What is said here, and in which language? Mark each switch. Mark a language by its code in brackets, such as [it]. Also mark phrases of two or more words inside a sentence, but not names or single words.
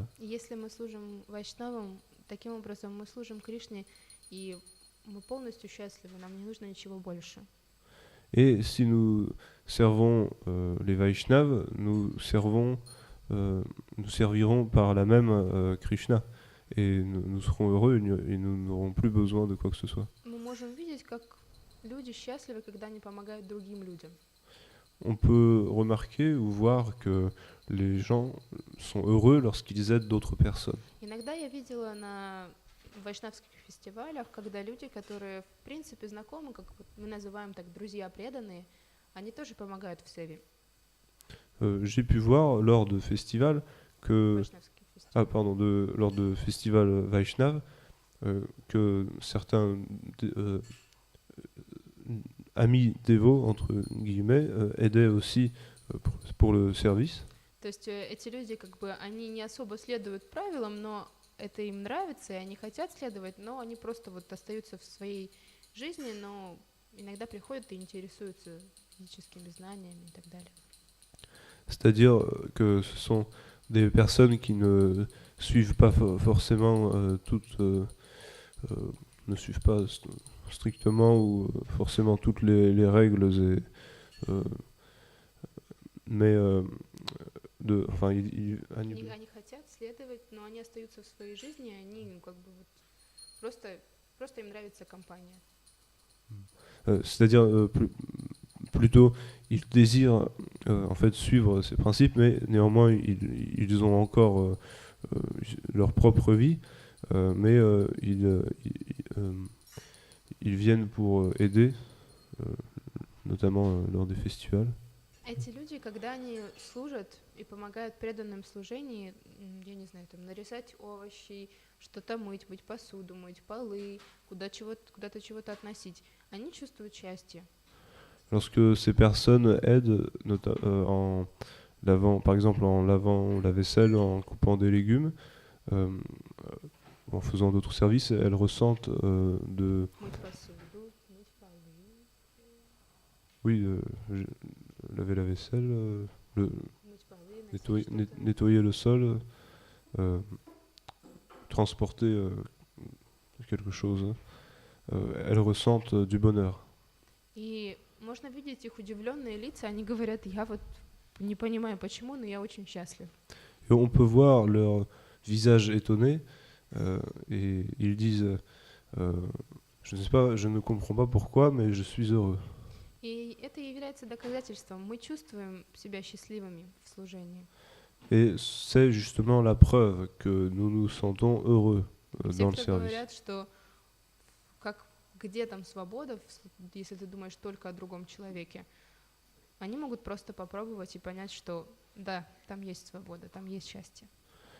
[ru] И если мы служим вайшнавам, таким образом мы служим Кришне, и мы полностью счастливы, нам не нужно ничего больше. [fr] Et si nous servons les Vaishnavas, nous servirons par la même Krishna. Et nous serons heureux et nous n'aurons plus besoin de quoi que ce soit. [ru] Мы можем видеть, как люди счастливы, когда они помогают другим людям. [fr] On peut remarquer ou voir que les gens sont heureux lorsqu'ils aident d'autres personnes. [ru] Иногда я видела на вайшнавских фестивалях, когда люди, которые в принципе знакомы, как мы называем так, друзья преданные, они тоже помогают в севе. [fr] J'ai pu voir lors de festivals que lors de festivals Vaishnav que certains amis dévots entre guillemets aidaient aussi pour le service. [ru] То есть эти люди, как бы, они не особо следуют правилам, но это им нравится, и они хотят следовать, но они просто вот остаются в своей жизни, но иногда приходят и интересуются физическими знаниями и так далее. [fr] C'est-à-dire que ce sont des personnes qui ne suivent pas forcément ne suivent pas strictement ou forcément toutes les règles mais enfin [ru] Они хотят следовать, но они остаются в своей жизни, они как бы вот просто им нравится компания. [fr] C'est-à-dire plutôt ils désirent en fait suivre ces principes, mais néanmoins ils ont encore leur propre vie, mais ils viennent pour aider, notamment lors des festivals. [ru] Эти люди, когда они служат и помогают в преданном служении, я не знаю, там нарезать овощи, что-то мыть посуду, мыть полы, куда-то чего-то относить, они чувствуют счастье. [fr] Lorsque ces personnes aident par exemple en lavant la vaisselle, en coupant des légumes, en faisant d'autres services, elles ressentent laver la vaisselle, nettoyer le sol, transporter quelque chose. Elles ressentent du bonheur. [ru] И можно видеть их удивленные лица, они говорят, я вот не понимаю почему, но я очень счастлив. [fr] Et on peut voir leur visage étonné et ils disent je ne sais pas, je ne comprends pas pourquoi, mais je suis heureux. [ru] И это является доказательством. Мы чувствуем себя счастливыми в служении. [fr] Et c'est justement la preuve que nous nous sentons heureux dans le [ru] Все, кто [fr] service. [ru] говорят, что где там свобода, если ты думаешь только о другом человеке, они могут просто попробовать и понять, что да, там есть свобода, там есть счастье.